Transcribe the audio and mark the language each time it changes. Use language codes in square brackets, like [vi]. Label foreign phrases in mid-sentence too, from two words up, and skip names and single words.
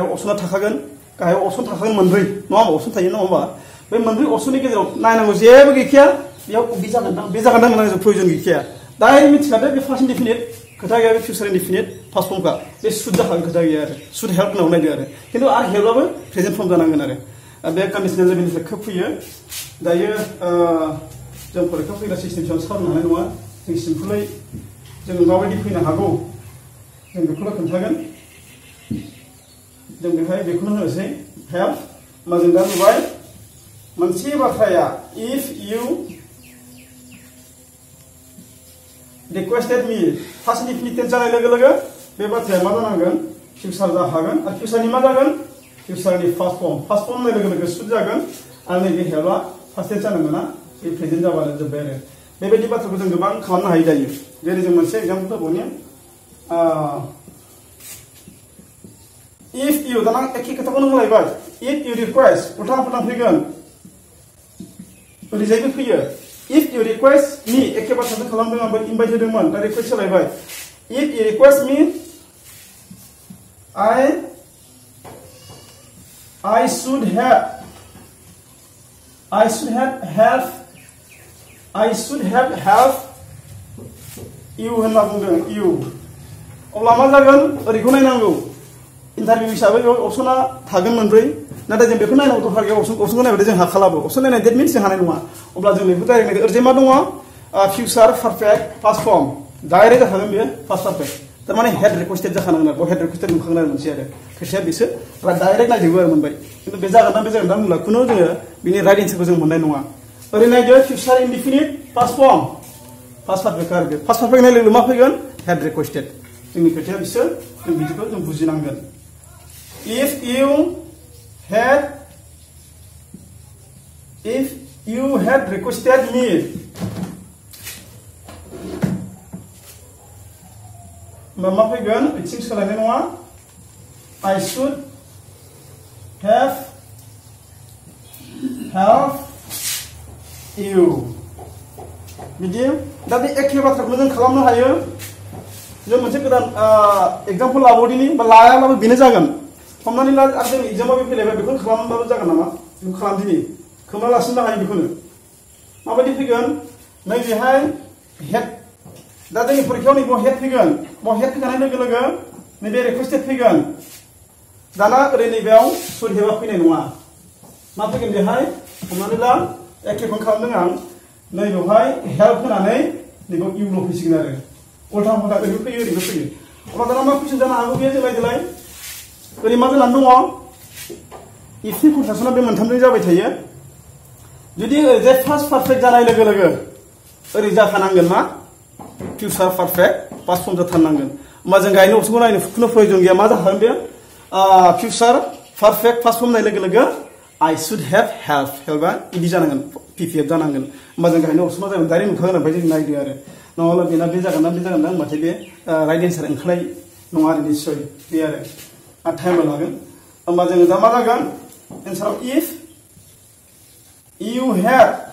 [brx] अपसना थाखागोन गाहायाव अपसन थाखागोन मोनब्रै नङा होमबा अपसन थायो नङा होमबा बे मोनब्रै अपसननि गेजेराव नायनांगौ जेबो गैखाया बेयाव बे जागोन होननानै जों प्रयजन गैखाया डाइरेक्ट मिथिखादो बे [en] past indefinite [brx] खोथा गैया बे [en] future indefinite past formखा [brx] बे शुड जाखागोन खोथा गैया आरो [en] should help [brx] होननानै नायदो आरो खिन्थु आरो हेल्पआबो [en] present form [brx] जानांगोन आरो बे [en] conditional levelनिफ्राय [brx] खोब फैयो दायो जों फरिखा फैग्रा सिस्टेमसआव सावरायनो हानाय नङा जों सिम्पलै जों माबायदि फैनो हागौ जों बेखौल' खोन्थागोन जों बेहाय बेखौनो होनोसै हेल्प मा जों दा नुबाय मोनसे बाथ्राया [en] if you requested me past indefinite tense [brx] जानाय लोगो लोगो बे बाथ्राया मा जानांगोन फ्यूचार जाखागोन आरो फ्यूचारनि मा जागोन फ्यूचारनि [en] past form [brx] होननाय लोगो लोगो शुड जागोन आरो नैबे हेल्पआ [en] past tense [brx] जानो मोना बे प्रेजेन्ट जाबानो जोब्बाय आरो बेबायदि बाथ्राखौ जों गोबां खालामनो हायो दायो जेरै जों मोनसे एग्जाम्पल होबावनि [en] if you [brx] दाना एखे खोथाखौनो होलायबाय [en] if you request [brx] उल्था उल्था फैगोन ओरैजायबो फैयो [en] if you request me [brx] एखे बाथ्राखौ खालामदों आंबो इनभाइट होदोंमोन दा रिक्वेस्ट सोलायबाय [en] if you request me I should have helped you [brx] होनना बुंदों you अब्ला मा जागोन ओरैखौ नायनांगौ इन्टारभिउ हिसाबै अपसना थागोन मोनब्रै नाथाय जों बेखौ नायनांगौ दरकार गैया अपसनखौ नायबाथाय जों हाखालाबो अपसन नायनाय [en] that means [brx] जों हानाय नङा अब्ला जों बेखौ डाइरेक्ट नायदो ओरैजाय मा दङ [en] future perfect past form [brx] डाइरेक्ट जाखागोन बेयो [en] past perfect [brx] थारमाने [en] had requested [brx] जाखानांगोन आरो [en] had requested [brx] नुखागोन आरो मोनसे आरो खोथाया बिसोर डाइरेक्ट नायजोबो आरो मोनबाय खिन्थु बे जागोन ना बुंब्ला खुनु जोङो बिनि [en] right answerखौ [brx] जों मोननाय नङा ओरै नायदो [en] future indefinite past form past perfect [brx] आरो [en] past perfect [brx] नाय लोगो मा फैगोन [en] had requested [brx] जोंनि खोथाया बिसोर जों बिदिखौ जों बुजिनांगोन if [en] you had requested me [brx] मा फैगोन इथिं सोलायनाय नङा [en] I should have helped you [brx] बिदि दा बे एखे बाथ्राखौनो जों खालामनो हायो जों मोनसे गोदान एग्जाम्पल लाबावदिनि बा लायाब्लाबो बेनो जागोन हमनानै ला आरो जों एग्जामाव फैलायबाय बेखौनो खालामबाबो जागोन नामा बेखौ खालामदिनि खोमना लासिनो हायो बेखौनो माबायदि फैगोन नैबेहाय हेड दा जोंनि फरिखायाव नैबे हेड फैगोन हेड फैखानाय लोगो लोगो नैबे रिक्वेस्टेड फैगोन दाना ओरै नैबेयाव [en] should have [brx] आ फैनाय नङा मा फैगोन बेहाय हमनानै ला एखेखौनो खालामदों आं नैबेवहाय help होनानै नैबेयाव you ल' फैसिगोन आरो उल्था उल्था ओरैबो फैयो ओरैबो फैयो अब्ला दाना मा कुइसन जानो हागौ बेयो देलाय ओरै मा जानानै दङ if नि कन्ट्राक्सना बे मोनथामजों जाबाय थायो जुदि ओरैजाय [en] past perfect [brx] जानाय लोगो लोगो ओरै जाखानांगोन मा [en] future perfect past form [brx] जाथारनांगोन होमबा जों गायनो अपसनखौ नायनो खुनु प्रयोजन गैया मा जाखागोन बे [en] future perfect past form [brx] नाय लोगो लोगो [en] I should have helped [brx] इदि जानांगोन PPF जानांगोन होमबा जों गायनो अपसना जागोन डाइरेक्ट नुखागोन ओमफ्राय जों नायदो आरो नङाब्ला बेना बे जागोन ना बे जागोन ना होमबाथाय बे [en] right answer [brx] ओंखारनाय नङा आरो निश्चय बे आरो टाइम लागोन होमबा जोङो दा मा जागोन एन्साराव [en] if you had